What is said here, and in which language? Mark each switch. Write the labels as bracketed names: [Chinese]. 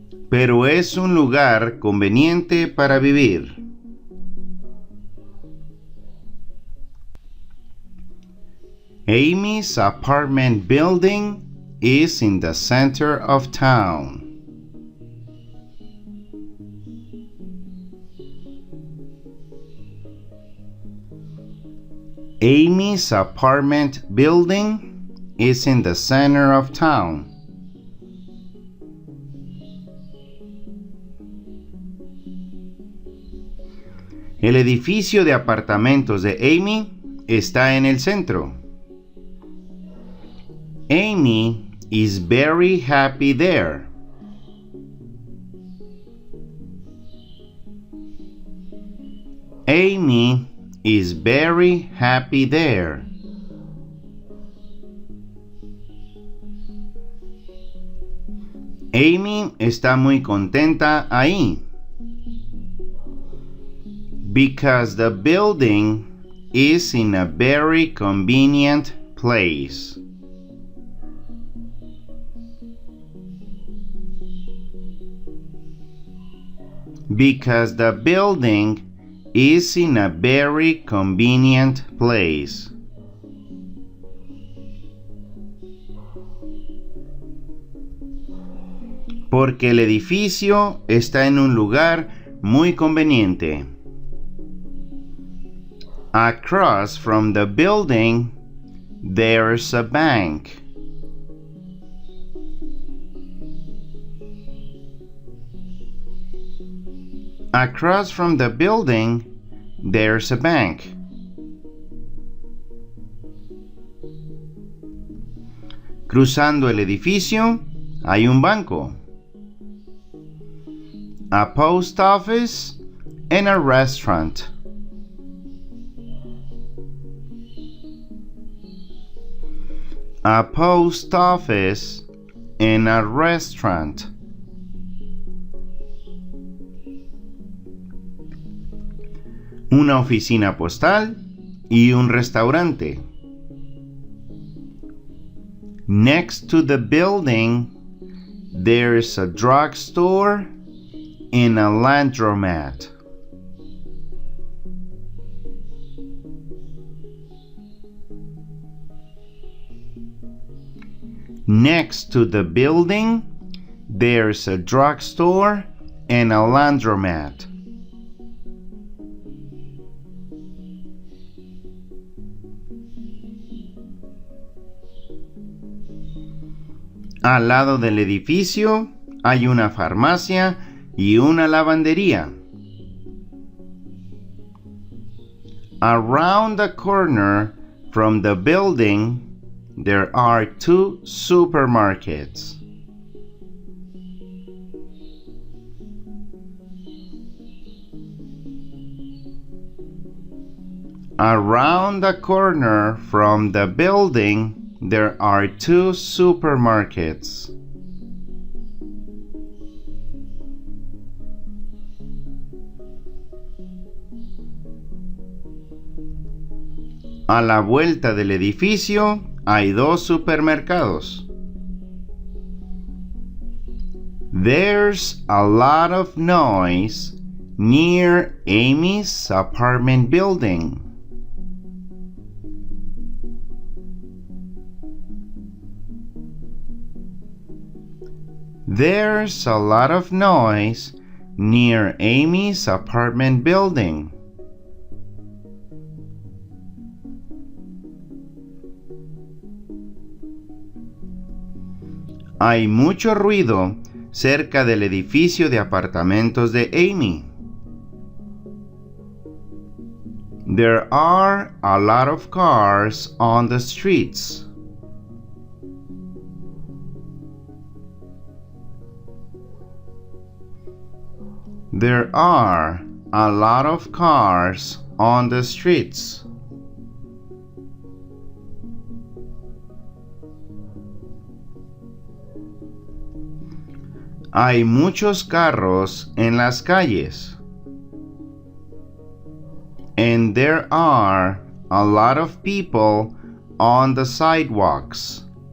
[Spanish] Pero es un lugar conveniente para vivir. [English] Amy's apartment building is in the center of town. Amy's apartment building is in the center of town. [Spanish] El edificio de apartamentos de Amy está en el centro. [English] Amy is very happy there. Amy is very happy there. [Spanish] Amy está muy contenta ahí. [English] Because the building is in a very convenient place. Because the building is in a very convenient place. [Spanish] Porque el edificio está en un lugar muy conveniente. [English] Across from the building, there's a bank. Across from the building, there's a bank. [Spanish] Cruzando el edificio, hay un banco. [English] A post office and a restaurant. A post office and a restaurant. [Spanish] Una oficina postal y un restaurante. [English] Next to the building, there's a drugstore and a laundromat. Next to the building, there's a drugstore and a laundromat. [Spanish] Al lado del edificio hay una farmacia y una lavandería. [English] Around the corner from the building, there are two supermarkets. Around the corner from the building, there are 2 supermarkets. [Spanish] A la vuelta del edificio hay 2 supermercados. [English] There's a lot of noise near Amy's apartment building. There's a lot of noise near Amy's apartment building. [Spanish] Hay mucho ruido cerca del edificio de apartamentos de Amy. [English] There are a lot of cars on the streets. There are a lot of cars on the streets. [Spanish] Hay muchos carros en las calles. [English] And there are a lot of people on the sidewalks.